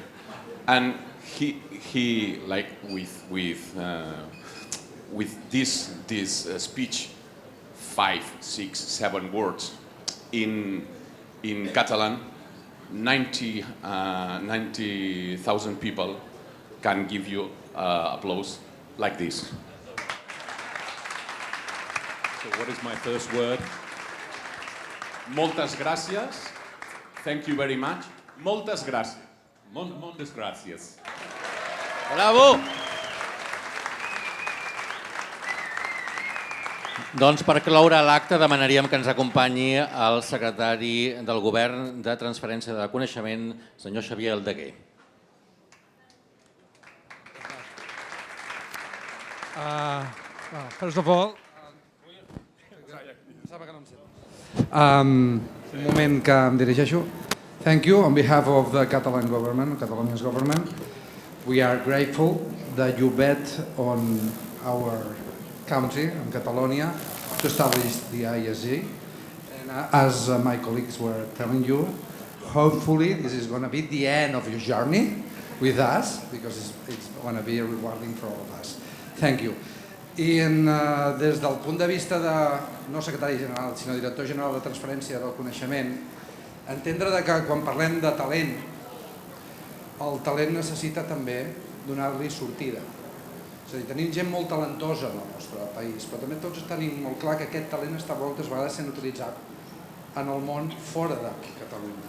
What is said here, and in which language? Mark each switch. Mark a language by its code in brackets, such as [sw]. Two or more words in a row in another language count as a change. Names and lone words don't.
[en] And he like with this speech, 5, 6, 7 words in Catalan, 90,000 people can give you applause like this. So what is my first word? [ca] Moltes gràcies. [en] Thank you very much. [ca] Moltes gràcies. Moltes gràcies. Bravo! Doncs per cloure l'acte demanaríem que ens acompanyi el secretari del Govern de Transferència de Coneixement, senyor Xavier Aldeguer. [en] First of all, [ca] un moment que em dirigeixo. [en] Thank you on behalf of the Catalan government, Catalonia's government. We are grateful that you bet on our country, on Catalonia, to establish the ISG. And as my colleagues were telling you, hopefully this is going to be the end of your journey with us, because it's going to be rewarding for all of us. Thank you. [ca] I des del punt de vista de, no secretari general, sinó director general de Transferència del Coneixement, entendre que quan parlem de talent, el talent necessita també donar-li sortida. És a dir, tenim gent molt talentosa en el nostre país, però també tots tenim molt clar que aquest talent està moltes vegades sent utilitzat en el món fora de Catalunya.